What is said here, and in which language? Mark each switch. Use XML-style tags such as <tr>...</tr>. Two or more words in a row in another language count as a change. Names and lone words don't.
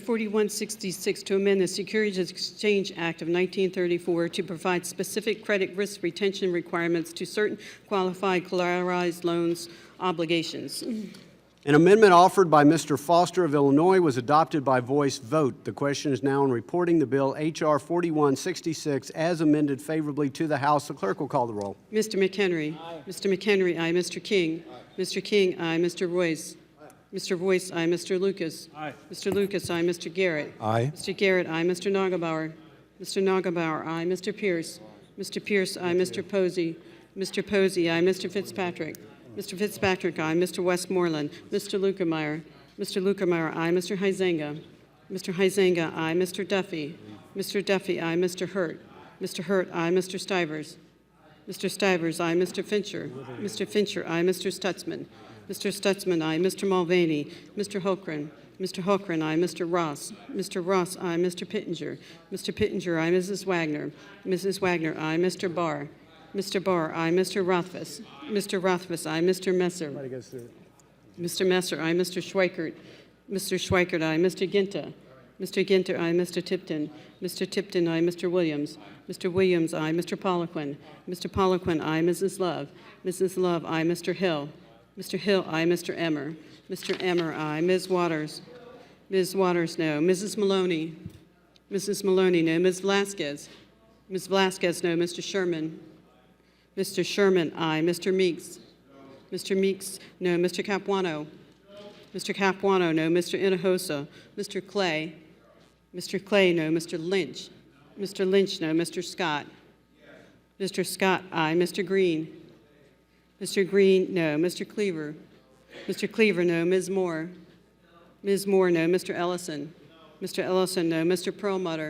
<en>4166, to amend the Securities Exchange Act of 1934 to provide specific credit risk retention requirements to certain qualified collateralized loans obligations. An amendment offered by Mr. Foster of Illinois was adopted by voice vote. The question is now on reporting the bill H.R. 4166 as amended favorably to the House. The clerk will call the roll. Mr. McHenry. Aye. Mr. McHenry, aye. Mr. King. Aye. Mr. King, aye. Mr. Royce. Aye. Mr. Royce, aye. Mr. Lucas. Aye. Mr. Lucas, aye. Mr. Garrett. Aye. Mr. Garrett, aye. Mr. Nagelbauer. Mr. Nagelbauer, aye. Mr. Pierce. Mr. Pierce, aye. Mr. Posey. Mr. Posey, aye. Mr. Fitzpatrick. Mr. Fitzpatrick, aye. Mr. Westmoreland. Mr. Lukemeyer. Mr. Lukemeyer, aye. Mr. Huizenga. Mr. Huizenga, aye. Mr. Duffy. Mr. Duffy, aye. Mr. Hurt. Mr. Hurt, aye. Mr. Stivers. Mr. Stivers, aye. Mr. Fincher. Mr. Fincher, aye. Mr. Stutzman. Mr. Stutzman, aye. Mr. Mulvaney. Mr. Holcren. Mr. Holcren, aye. Mr. Ross. Mr. Ross, aye. Mr. Pittenger. Mr. Pittenger, aye. Mrs. Wagner. Mrs. Wagner, aye. Mr. Barr. Mr. Barr, aye. Mr. Rothfuss. Mr. Rothfuss, aye. Mr. Messer. Mr. Messer, aye. Mr. Schweikert. Mr. Schweikert, aye. Mr. Ginta. Mr. Ginta, aye. Mr. Tipton. Mr. Tipton, aye. Mr. Williams. Mr. Williams, aye. Mr. Poliquin. Mr. Poliquin, aye. Mrs. Love. Mrs. Love, aye. Mr. Hill. Mr. Hill, aye. Mr. Emmer. Mr. Emmer, aye. Ms. Waters. Ms. Waters, no. Mrs. Maloney. Mrs. Maloney, no. Ms. Velasquez. Ms. Velazquez, no. Mr. Sherman? Mr. Sherman, aye. Mr. Meeks? Mr. Meeks, no. Mr. Capuano? Mr. Capuano, no. Mr. Hinojosa? Mr. Clay? Mr. Clay, no. Mr. Lynch? Mr. Lynch, no. Mr. Scott? Mr. Scott, aye. Mr. Green? Mr. Green, no. Mr. Cleaver? Mr. Cleaver, no. Ms. Moore? Ms. Moore, no. Mr. Ellison? Mr. Ellison, no. Mr. Perlmutter?</en>